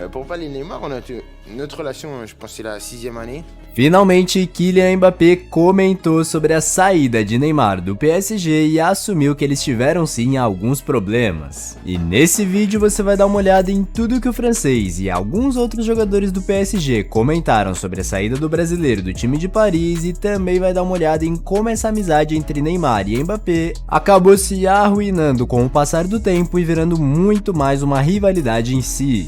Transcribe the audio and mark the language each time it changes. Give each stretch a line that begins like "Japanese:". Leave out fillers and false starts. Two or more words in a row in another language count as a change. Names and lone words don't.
French: Pour parler de Neymar, notre relation, je pense que c'est la 6e année.
Portuguese: Finalmente, Kylian Mbappé comentou sobre a saída de Neymar do PSG e assumiu que eles tiveram sim alguns problemas. E nesse vídeo você vai dar uma olhada em tudo que o francês e alguns outros jogadores do PSG comentaram sobre a saída do brasileiro do time de Paris e também vai dar uma olhada em como essa amizade entre Neymar e Mbappé acabou se arruinando com o passar do tempo e virando muito mais uma rivalidade em si.